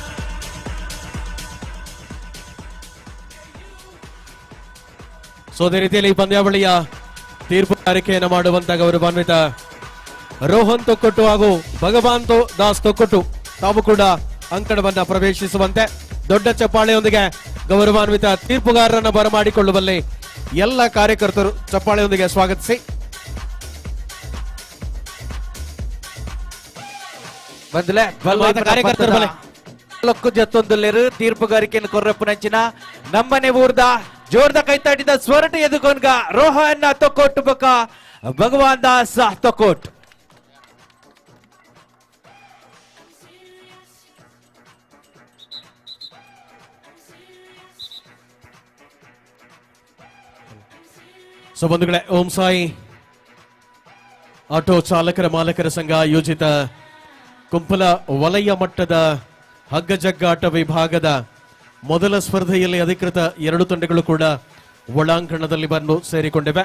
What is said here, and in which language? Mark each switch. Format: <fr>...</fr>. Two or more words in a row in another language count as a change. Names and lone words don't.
<kn>ಸೊ ಅದೇ ರೀತಿಯಲ್ಲಿ ಪಂದ್ಯಾವಳಿಯ ತೀರ್ಪುಗಾರಿಕೆಯನ್ನು ಮಾಡುವಂತ ಗೌರವಾನ್ವಿತ ರೋಹನ್ ತೊಕ್ಕೊಟ್ಟು ಹಾಗೂ ಭಗವಾನ್ ದಾಸ್ ತೊಕ್ಕೊಟ್ಟು ತಾವು ಕೂಡ ಅಂಕಣವನ್ನ ಪ್ರವೇಶಿಸುವಂತೆ ದೊಡ್ಡ ಚಪ್ಪಾಳೆಯೊಂದಿಗೆ ಗೌರವಾನ್ವಿತ ತೀರ್ಪುಗಾರರನ್ನ ಬರಮಾಡಿಕೊಳ್ಳುವಲ್ಲಿ ಎಲ್ಲ ಕಾರ್ಯಕರ್ತರು ಚಪ್ಪಾಳೆಯೊಂದಿಗೆ ಸ್ವಾಗತಿಸಿ.</kn> <tcy>ಕಾರ್ಯಕರ್ತರು ಲೊಕ್ಕು ಜತ್ತೊಂದುಲ್ಲೇರು ತೀರ್ಪುಗಾರಿಕೆಯನ್ನು ಕೊರ್ರಪ್ಪನಂಚಿನ ನಮ್ಮನೆ ಊರ್ದ ಜೋರ್ದ ಕೈತಾಟಿದ ಸ್ವರಟ ಎದುಕೊಂಡ್ಗ ರೋಹನ್ ತೊಕ್ಕೊಟ್ಟು ಬೊಕ್ಕ ಭಗವಾನ್ ದಾಸ್ ತೊಕ್ಕೊಟ್ಟು.</tcy> <kn>ಸೊ ಬಂಧುಗಳೇ, ಓಂ ಸಾಯಿ ಆಟೋ ಚಾಲಕರ ಮಾಲಕರ ಸಂಘ ಆಯೋಜಿತ ಕುಂಪಲ ವಲಯ ಮಟ್ಟದ ಹಗ್ಗ ಜಗ್ಗಾಟ ವಿಭಾಗದ ಮೊದಲ ಸ್ಪರ್ಧೆಯಲ್ಲಿ ಅಧಿಕೃತ 2 ತಂಡಗಳು ಕೂಡ ಒಳಾಂಗಣದಲ್ಲಿ ಬಂದು ಸೇರಿಕೊಂಡಿವೆ.</kn>